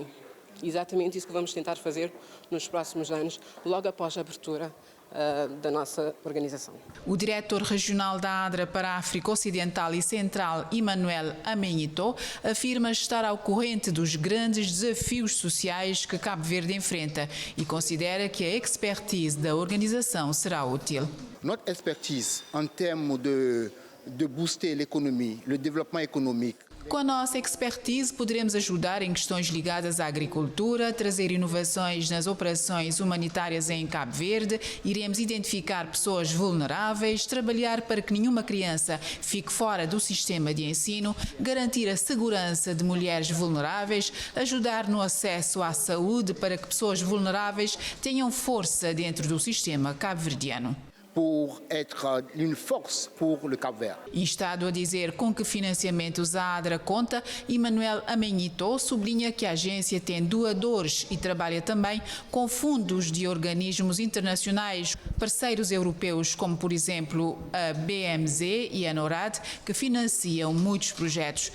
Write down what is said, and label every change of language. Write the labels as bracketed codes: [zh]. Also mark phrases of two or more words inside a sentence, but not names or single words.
[pt] Exatamente isso que vamos tentar fazer nos próximos anos, logo após a abertura da nossa organização. O diretor regional da ADRA para a África Ocidental e Central, Emmanuel Amenhito, afirma estar ao corrente dos grandes desafios sociais que Cabo Verde enfrenta e considera que a expertise da organização será útil. [fr] Notre expertise en termes de booster l'économie, le développement économique. [pt] Com a nossa expertise, poderemos ajudar em questões ligadas à agricultura, trazer inovações nas operações humanitárias em Cabo Verde, iremos identificar pessoas vulneráveis, trabalhar para que nenhuma criança fique fora do sistema de ensino, garantir a segurança de mulheres vulneráveis, ajudar no acesso à saúde para que pessoas vulneráveis tenham força dentro do sistema cabo-verdiano. [fr] Pour être une force pour le Cap-Vert. [pt] E estado a dizer com que financiamentos a ADRA conta, Emmanuel Amenhito sublinha que a agência tem doadores e trabalha também com fundos de organismos internacionais, parceiros europeus como, por exemplo, a BMZ e a NORAD, que financiam muitos projetos.